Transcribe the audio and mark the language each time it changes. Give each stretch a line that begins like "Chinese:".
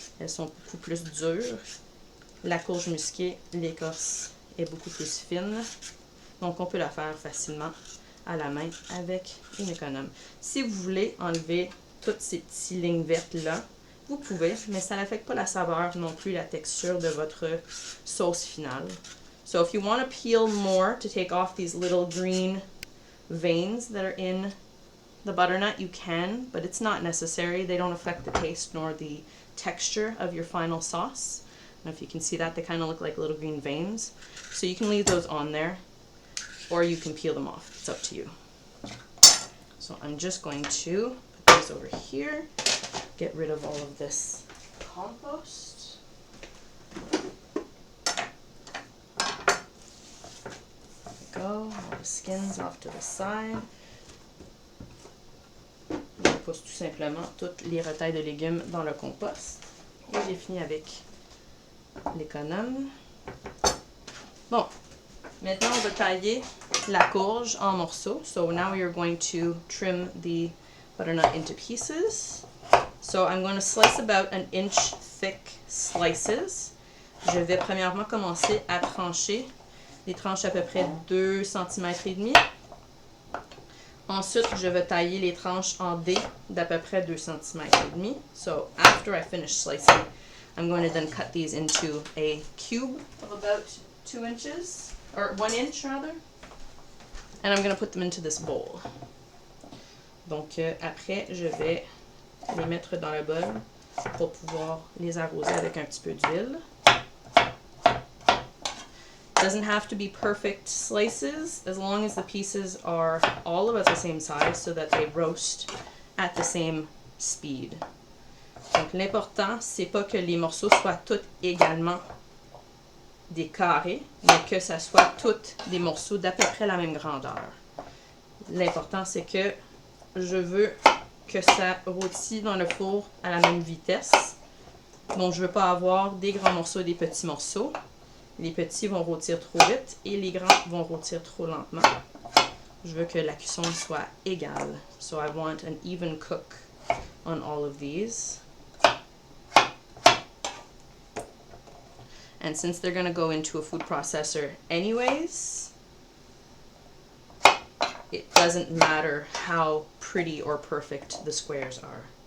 French: Elles sont beaucoup plus dures. La courge musquée, l'écorce est beaucoup plus fine. Donc on peut la faire facilement à la main avec une économe. Si vous voulez enlever toutes ces petites lignes vertes-là, vous pouvez, mais ça n'affecte pas la saveur non plus, la texture de votre sauce finale.
English: So if you want to peel more to take off these little green veins that are in the butternut, you can, but it's not necessary. They don't affect the taste nor the texture of your final sauce. And if you can see that, they kind of look like little green veins. So you can leave those on there, or you can peel them off. It's up to you. So I'm just going to put these over here, get rid of all of this compost. There we go, all the skins off to the side.
French: Je pousse tout simplement toutes les retailles de légumes dans le compost. Et j'ai fini avec l'économe. Bon, maintenant on va tailler la courge en morceaux.
English: So now we are going to trim the butternut into pieces. So I'm going to slice about 1 inch thick slices.
French: Je vais premièrement commencer à trancher des tranches à peu près 2 cm et demi. Ensuite, je vais tailler les tranches en dés d'à peu près 2 cm et demi.
English: So after I finish slicing, I'm going to then cut these into a cube of about 2 inches, or 1 inch rather. And I'm going to put them into this bowl.
French: Donc après, je vais les mettre dans le bol pour pouvoir les arroser avec un petit peu d'huile.
English: Doesn't have to be perfect slices as long as the pieces are all about the same size so that they roast at the same speed.
French: Donc l'important, c'est pas que les morceaux soient tous également des carrés, mais que ça soit tous des morceaux d'à peu près la même grandeur. L'important, c'est que je veux que ça rôtit dans le four à la même vitesse. Donc je veux pas avoir des grands morceaux et des petits morceaux. Les petits vont rôtir trop vite et les grands vont rôtir trop lentement. Je veux que la cuisson soit égale.
English: So I want an even cook on all of these. And since they're going to go into a food processor anyways, it doesn't matter how pretty or perfect the squares are.